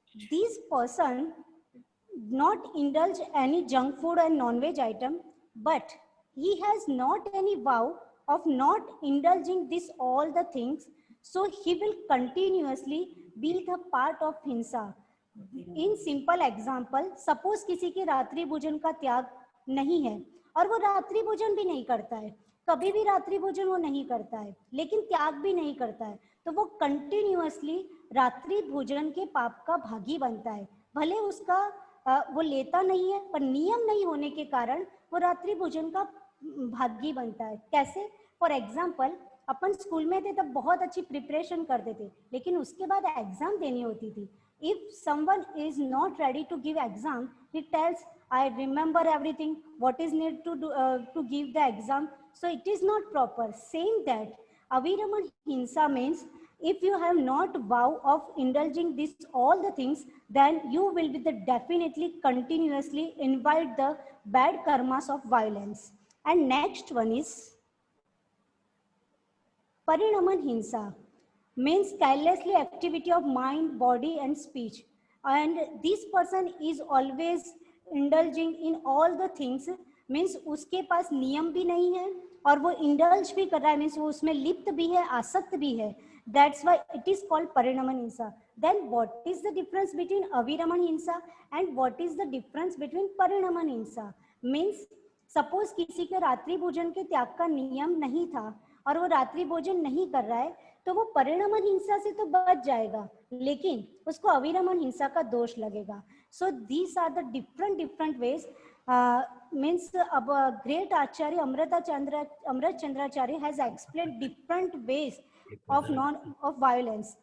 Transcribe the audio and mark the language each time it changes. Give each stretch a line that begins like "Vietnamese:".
English: These person not indulge any junk food and non-veg item, but he has not any vow of not indulging this all the things, so he will continuously be the part of hinsa. In simple example, suppose
Hindi: किसी की रात्रि भोजन का त्याग नहीं है और वो रात्रि भोजन भी नहीं करता है, कभी भी रात्रि भोजन वो नहीं करता है, लेकिन त्याग भी नहीं करता है, तो वो कंटिन्यूअसली रात्रि भोजन के पाप का भागी बनता है। भले उसका वो लेता नहीं है, पर नियम नहीं होने के कारण वो रात्रि भोजन का भागी बनता है। कैसे?
English: for example,
Hindi: अपन स्कूल में थे तब बहुत अच्छी प्रिपरेशन करते थे, लेकिन उसके बाद एग्जाम देनी होती थी।
English: If someone is not ready to give exam, he tells, I remember everything, what is needed to do to give the exam. So it is not proper. Saying that aviraman hinsa means if you have not vow of indulging this all the things, then you will be definitely continuously invite the bad karmas of violence. And next one is parinaman hinsa. Means carelessly activity of mind, body and speech. And this person is always indulging in all the things,
Hindi: means उसके पास नियम भी नहीं है और वो indulge भी कर रहा है, means वो उसमें लिप्त भी है, आसक्त भी है.
English: That's why it is called parinaman hinsa. Then what is the difference between aviraman hinsa and what is the difference between parinaman hinsa? Means suppose
Hindi: किसी के रात्रि भोजन के त्याग का नियम नहीं था और वो रात्रि भोजन नहीं कर रहा है, तो वो परिणामन हिंसा से तो बच जाएगा, लेकिन उसको अविरमन हिंसा का दोष लगेगा.
English: So these are the different ways. Means अब great Acharya Amrit Chandracharya has explain different ways of violence.